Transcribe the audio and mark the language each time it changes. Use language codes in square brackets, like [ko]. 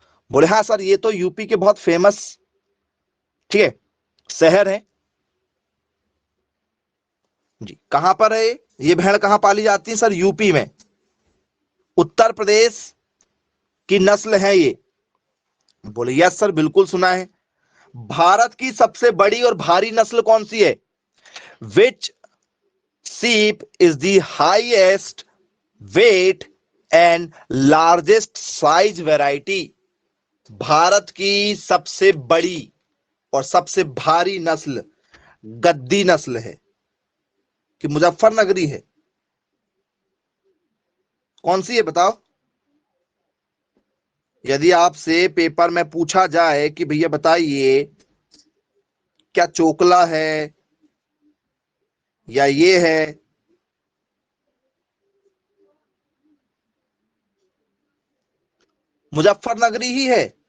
[hi] बोले हाँ सर ये तो यूपी के बहुत फेमस, ठीक है, शहर है जी। कहां पर है ये भेड़? कहां पाली जाती है सर? यूपी में, उत्तर प्रदेश की नस्ल है ये। बोले यस सर बिल्कुल सुना है। भारत की सबसे बड़ी और भारी नस्ल कौन सी है? [en] Which sheep is the highest weight and largest size variety? [hi] Bharat की सबसे बड़ी और सबसे भारी नस्ल गद्दी नस्ल है कि मुजफ्फरनगरी है? कौन सी है बताओ? यदि आपसे पेपर में पूछा जाए कि भैया बताइए क्या चोकला है या ये है, मुजफ्फरनगरी ही है।